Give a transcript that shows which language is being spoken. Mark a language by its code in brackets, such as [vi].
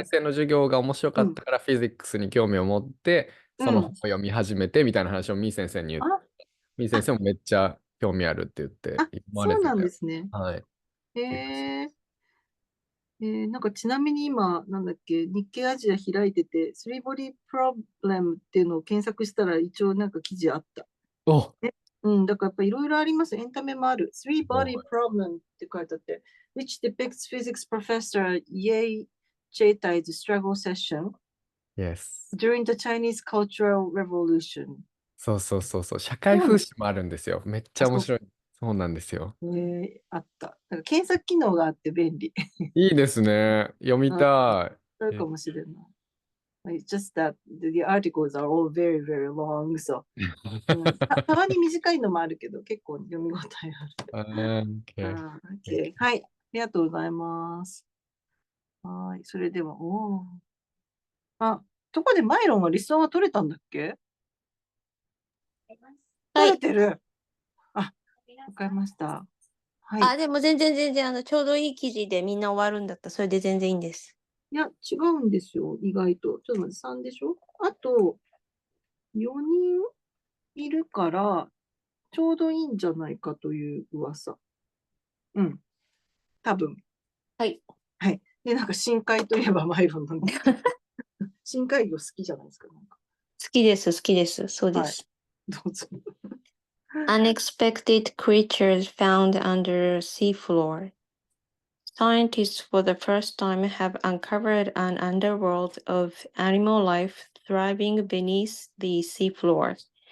[ja] 先生の授業が面白かったからフィジックスに興味を持って、その本を読み始めてみたいな話をみー先生に言って、みー先生もめっちゃ興味あるって言って言われてて。そうなんですね。はい。なんかちなみに今、なんだっけ、日経アジア開いてて、スリーボディプロブレムっていうのを検索したら一応なんか記事あった。お、だからやっぱいろいろあります。エンタメもある。 [en] Three Body Problem [ja] って書いてあって、 [en] which depicts physics professor Ye Cheitai's struggle session Yes. during the Chinese Cultural Revolution。 [ja] そうそうそうそう。社会風刺もあるんですよ。めっちゃ面白い。そうなんですよ。あった。だから検索機能があって便利。いいですね。読みたい。そうかもしれない。 [en] It's just that the articles are all very, very long, so [ja] たまに短いのもあるけど、結構読み応えある。 [en] Okay. [ja] はい、ありがとうございます。はい、それでは、とこでマイロンはリストは取れたんだっけ？取れてる。わかりました。はい。あ、でも全然、ちょうどいい記事でみんな終わるんだったら、それで全然いいんです。いや、違うんですよ、意外と。ちょっと待って、3でしょ？あと、4人いるから、ちょうどいいんじゃないかという噂。多分。はい。はい。で、なんか深海といえばマイロンなんで。深海魚好きじゃないですか。なんか好きです。そうです。どうぞ。 [en] Unexpected creatures found under seafloor. Scientists for the first time have uncovered an underworld of animal life thriving beneath the seafloor.